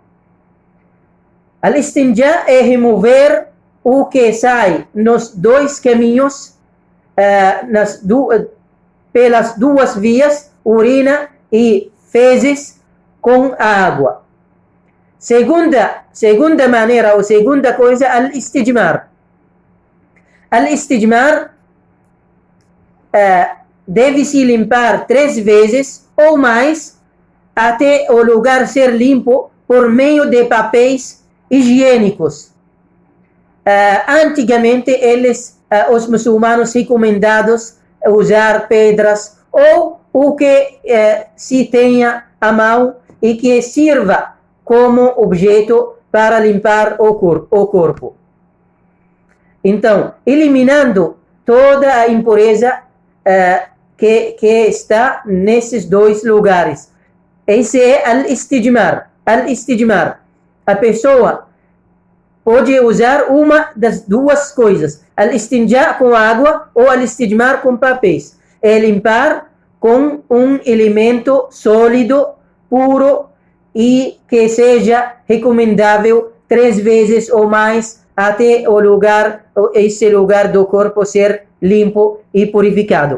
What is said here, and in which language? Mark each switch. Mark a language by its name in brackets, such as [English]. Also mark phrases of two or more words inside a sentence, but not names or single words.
[Portuguese] Al-istinja é remover o que sai nos dois caminhos, pelas duas vias, urina e fezes com a água. Segunda maneira ou segunda coisa, al-istijmar. Al-istijmar deve-se limpar 3 vezes ou mais até o lugar ser limpo por meio de papéis higiênicos. Antigamente, os muçulmanos recomendados usar pedras ou o que se tenha à mão e que sirva como objeto para limpar o corpo. Então, eliminando toda a impureza que está nesses 2 lugares. Esse é al-istijmar. Al-istijmar. A pessoa pode usar uma das 2 coisas. Al-istinja com água ou al-istijmar com papéis. É limpar com um elemento sólido, puro e que seja recomendável 3 vezes ou mais até esse lugar do corpo ser limpo e purificado.